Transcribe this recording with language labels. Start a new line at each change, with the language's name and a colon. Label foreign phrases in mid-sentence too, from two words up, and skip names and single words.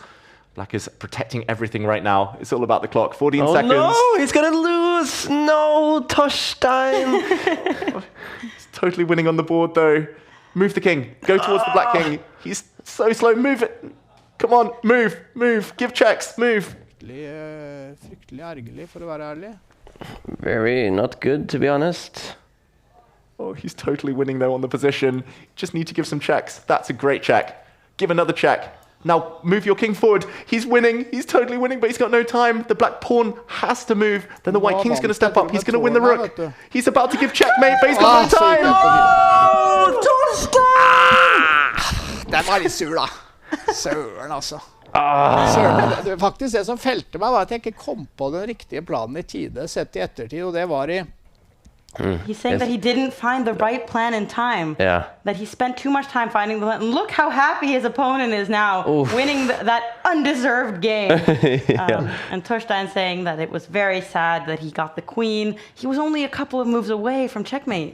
English: Black is protecting everything right now. It's all about the clock. 14 seconds. Oh no, he's going to lose. No, Torstein. He's totally winning on the board, though. Move the king. Go towards the black king. He's so slow. Move it. Come on, move, move. Give checks, move.
Norwegian: Fryktelig ergerlig, for å være ærlig.
English: Very not good, to be honest. Oh, he's totally winning, though, on the position. Just need to give some checks. That's a great check. Give another check. Now, move your king forward. He's winning. He's totally winning, but he's got no time. The black pawn has to move. Then the white king's going to step up. He's going to win the rook. He's about to give checkmate, but he's got no time.
Norwegian: Oh, Torstein! Den var litt sur, da. Søren, altså. Søren, faktisk det som felte meg var at jeg ikke kom på den riktige planen I tide, sett I ettertid, og det var I...
English: He's saying that he didn't find the right plan in time. Yeah. That he spent too much time finding the plan. Look how happy his opponent is now, winning that undeserved game. And Torstein saying that it was very sad that he got the queen. He was only a couple of moves away from checkmate.